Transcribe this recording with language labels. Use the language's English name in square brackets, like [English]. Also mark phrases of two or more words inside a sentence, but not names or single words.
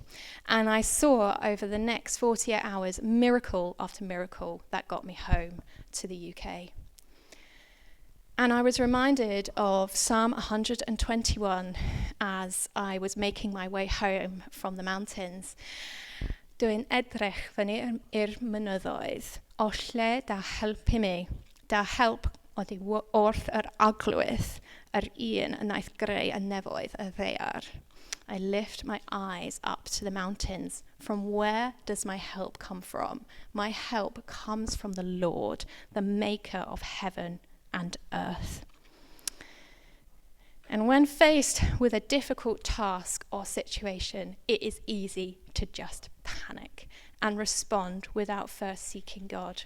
[English] And I saw over the next 48 hours, miracle after miracle that got me home to the UK. And I was reminded of Psalm 121 as I was making my way home from the mountains. [Welsh] Dwi'n edrych fyny i'r mynyddoedd, o lle da helpu mi, da help oddi wrth yr aglwydd, yr un y naeth greu y nefoedd y ddaear. [English] I lift my eyes up to the mountains. From where does my help come from? My help comes from the Lord, the maker of heaven and earth. And when faced with a difficult task or situation, it is easy to just panic and respond without first seeking God.